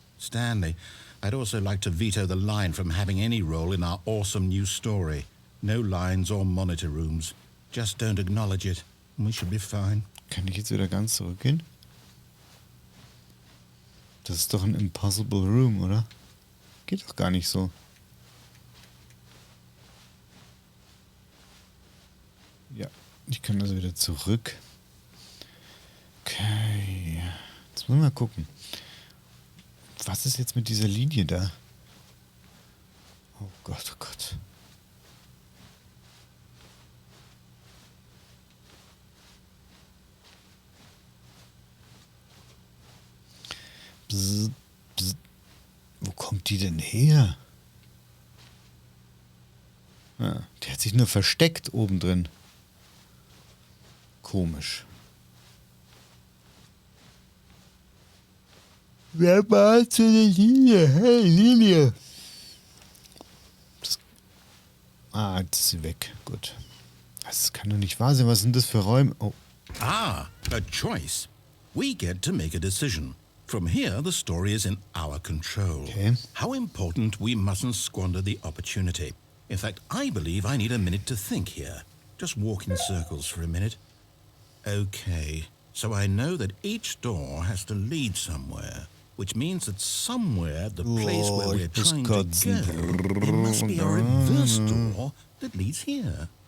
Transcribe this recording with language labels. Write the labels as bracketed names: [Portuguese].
[English] Stanley, I'd also like to veto the line from having any role in our awesome new story. No lines or monitor rooms. Just don't acknowledge it, and we should be fine. [German] Kann ich jetzt wieder ganz zurückgehen? Das ist doch ein Impossible Room, oder? Geht doch gar nicht so. Ja, ich kann also wieder zurück. Okay. Jetzt müssen wir mal gucken. Was ist jetzt mit dieser Linie da? Oh Gott, oh Gott. Bzz, bzz. Wo kommt die denn her? Ah, die hat sich nur versteckt oben drin. Komisch. Wer malt so eine Linie? Hey, Linie. Jetzt ist sie weg. Gut. Das kann doch nicht wahr sein. Was sind das für Räume? Oh. [English] Ah, a choice. We get to make a decision. From here, the story is in our control. Okay. How important we mustn't squander the opportunity. In fact, I believe I need a minute to think here. Just walk in circles for a minute. Okay, so I know that each door has to lead somewhere, which means that somewhere the place where we're trying to go, there must be a reverse door that leads here.